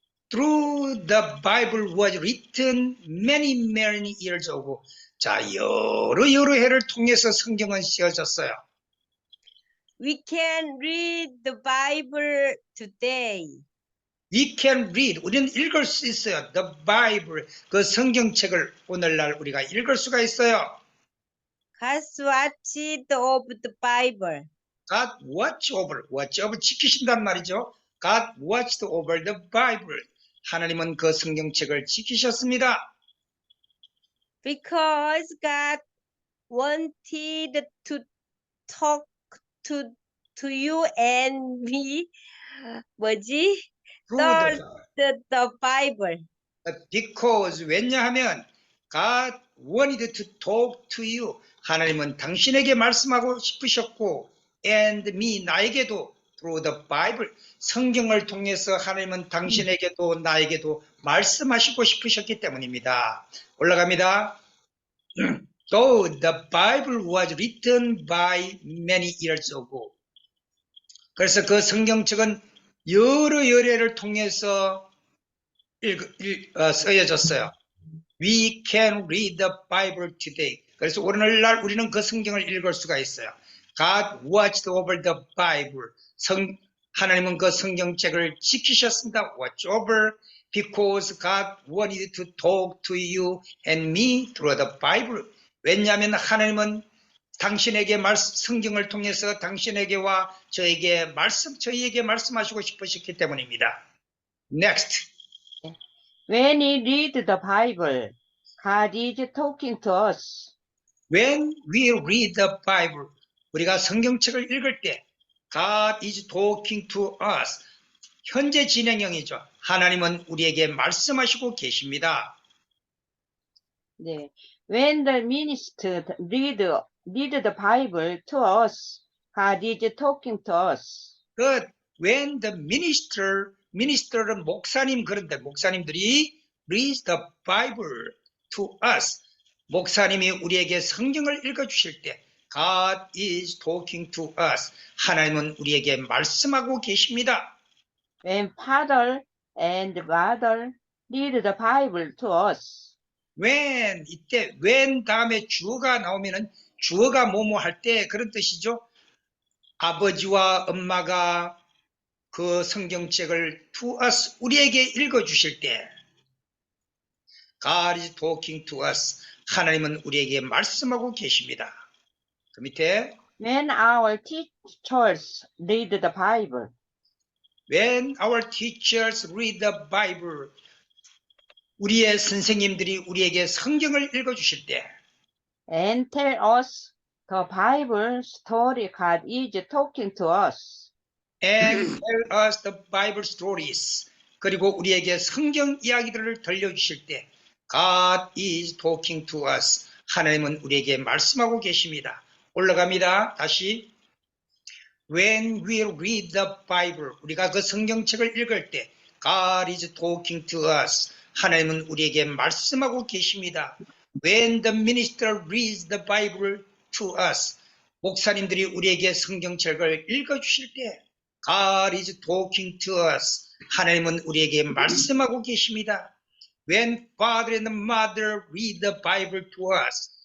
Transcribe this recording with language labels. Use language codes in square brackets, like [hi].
[en] Through the Bible was written many years ago. [ko] 자, 여러 해를 통해서 성경은 쓰여졌어요. [en] We can read the Bible today. We can read. [ko] 우리는 읽을 수 있어요. [en] The Bible. [ko] 그 성경책을 오늘날 우리가 읽을 수가 있어요. [en] God's watched of the Bible. God watch over. [ko] 지키신단 말이죠. [en] God watched over the Bible. [ko] 하나님은 그 성경책을 지키셨습니다. [en] Because God wanted to talk to you and me. [ko] 뭐지? [en] Through The Bible. because [ko] 왜냐하면 [en] God wanted to talk to you. [ko] 하나님은 당신에게 말씀하고 싶으셨고 [en] and me [ko] 나에게도 [en] through the Bible [ko] 성경을 통해서 하나님은 당신에게도 나에게도 말씀하시고 싶으셨기 때문입니다. 올라갑니다. [en] Though the Bible was written by many years ago. [ko] 그래서 그 성경책은 여러 해를 통해서 쓰여졌어요. [en] We can read the Bible today. [ko] 그래서 오늘날 우리는 그 성경을 읽을 수가 있어요. [en] God watched over the Bible. [ko] 하나님은 그 성경책을 지키셨습니다. [en] Watch over because God wanted to talk to you and me through the Bible. [ko] 왜냐하면 하나님은 당신에게 성경을 통해서 당신에게와 저희에게 말씀하시고 싶으셨기 때문입니다. [en] Next. When we read the Bible, God is talking to us. When we read the Bible, [ko] 우리가 성경책을 읽을 때 [en] God is talking to us. [ko] 현재 진행형이죠. 하나님은 우리에게 말씀하시고 계십니다. 네. [en] When the minister read the Bible to us, God is talking to us. But when the minister는 목사님 [ko] 그런데 목사님들이 [en] read the Bible to us, [ko] 목사님이 우리에게 성경을 읽어주실 때 [en] God is talking to us. [ko] 하나님은 우리에게 말씀하고 계십니다. [en] When father and mother read the Bible to us. [ko] when 이때 when 다음에 주어가 나오면은 주어가 뭐뭐 할 때 그런 뜻이죠. 아버지와 엄마가 그 성경책을 [en] to us [ko] 우리에게 읽어주실 때 [en] God is talking to us. [ko] 하나님은 우리에게 말씀하고 계십니다. 그 밑에 [en] When our teachers read the Bible. When our teachers read the Bible. [ko] 우리의 선생님들이 우리에게 성경을 읽어주실 때 [en] And tell us the Bible story God is talking to us. and tell us the Bible stories. [ko] 그리고 우리에게 성경 이야기들을 들려주실 때 [en] God is talking to us. [ko] 하나님은 우리에게 말씀하고 계십니다. 올라갑니다. 다시 [en] When we read the Bible, [ko] 우리가 그 성경책을 읽을 때 [en] God is talking to us. [ko] 하나님은 우리에게 말씀하고 계십니다. [en] When the minister reads the Bible to us, [ko] 목사님들이 우리에게 성경책을 읽어주실 때 [en] God is talking to us. [ko] 하나님은 우리에게 말씀하고 계십니다. [en] when father and mother read the Bible to us.